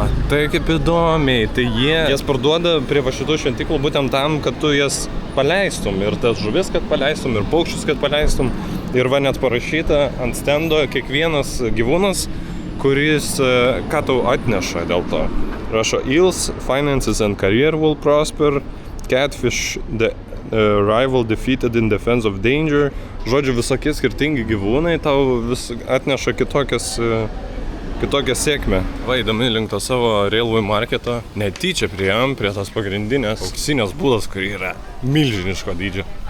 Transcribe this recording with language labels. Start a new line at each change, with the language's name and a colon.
Lithuanian: Tai kaip įdomiai, tai jas parduoda prie va šitų šventyklų būtent tam, kad tu jas paleistum. Ir tas žuvis, kad paleistum, ir paukščius, kad paleistum. Ir va net parašyta ant stendo kiekvienas gyvūnas, kuris ką tau atneša dėl to.
English: Rašo, eels, finances and career will prosper, catfish, the rival defeated in defense of danger.
Lithuanian: Žodžiu, visokie skirtingi gyvūnai tau vis atneša kitokią sėkmę. Va, įdomi link to savo Railway Marketo. Netyčia priėjom prie tos pagrindinės auksinės būdos, kuri yra milžiniško dydžio.